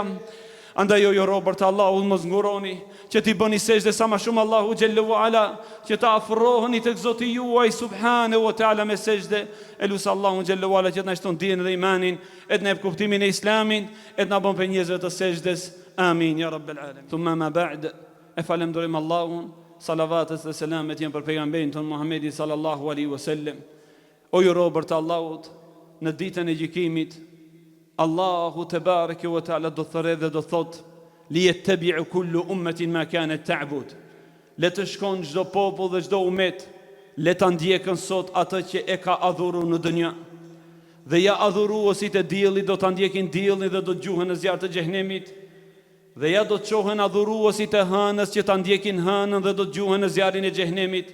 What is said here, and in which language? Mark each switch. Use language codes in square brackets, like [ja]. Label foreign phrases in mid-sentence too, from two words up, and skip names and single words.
[sq] Andaj o ju robër të Allahut, mos nguroni që t'i bëni sejdë sa më shumë Allahu [ar] جل وعلا, [sq] që ta afroheni tek Zoti juaj [ar] سبحانه وتعالى [sq] me sejdë. Elus Allahu [ar] جل وعلا [sq] që të na shton dijen dhe imanin, et në kuptimin e Islamit, et na bën për njerëzve të sejdës. [ar] آمين يا رب العالمين. ثم أما بعد, [sq] e falenderojm Allahun, salavatet dhe selamet janë për pejgamberin ton Muhammedin [ar] صلى الله عليه وسلم. [sq] O ju robër të Allahut, në ditën e gjykimit, Allahu te [ar] تبارك وتعالى [sq] do thërë dhe do thot [ar] لتتبع كل أمة ما كانت تعبد. [sq] Le të shkon çdo popull dhe çdo umet, le ta ndjekën sot atë që e ka adhuruar në dunja. Dhe ja adhuruesit e diellit do ta ndjekin diellin dhe do të gjuhen në zjarr të xhehenemit. Dhe ja do të çohen adhuruesit e hënës që ta ndjekin hënën dhe do të gjuhen në zjarrin e xhehenemit.